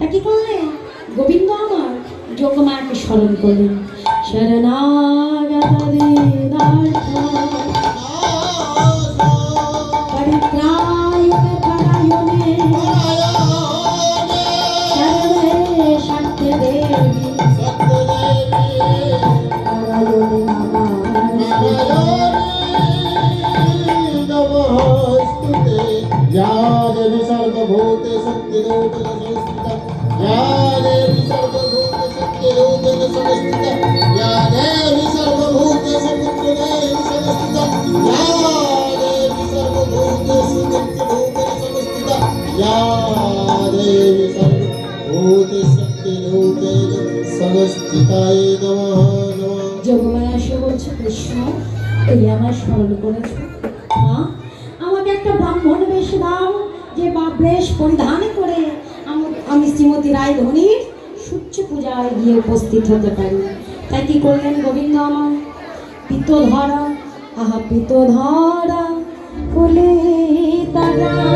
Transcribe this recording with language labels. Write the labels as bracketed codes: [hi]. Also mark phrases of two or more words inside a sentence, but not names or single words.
[bn] করলেন গোবিন্দ আমার যোগমায়াকে স্মরণ করলেন। [sa] শরণাগত পরিত্রায়ণে পরায়ণে শরণে সত্য দেবী পরায়ণে नमस्ते या देवी सर्वभूते शक्तिरूपेण संस्थिता या देवी सर्वभूते शक्तिरूपेण संस्थिता या देवी सर्वभूते समुद्रदेवी संस्थिता या देवी सर्वभूते शक्तिरूपेण संस्थिता या देवी सर्वभूते शक्तिरूपेण संस्थिताय नमः नमः। [bn] যোগমায়া এসে বলছে, কৃষ্ণ তুমি আমার স্মরণ করেছো, মা আমাকে একটা ব্রাহ্মণ বেশ দাও, যে বা বেশ পরিধান করে আমি শ্রীমতী রায়ধনীর সূর্য পূজায় গিয়ে উপস্থিত হতে পারি। তাই কি করলেন গোবিন্দ আমার, পিতধরা আহা পিতধরা ফুলে তারা